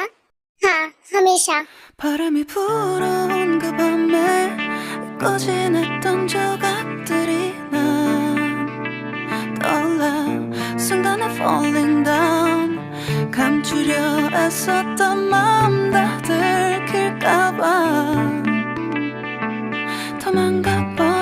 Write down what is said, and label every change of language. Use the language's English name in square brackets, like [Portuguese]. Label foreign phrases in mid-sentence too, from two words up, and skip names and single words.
[Hindi] हाँ, हमेशा। [Korean] 바람이 불어온 그 밤에 잊고 지냈던 조각들이 난 떠올라 순간에 [English] falling down [Korean] 감추려 애썼던 마음 다 들킬까봐 도망가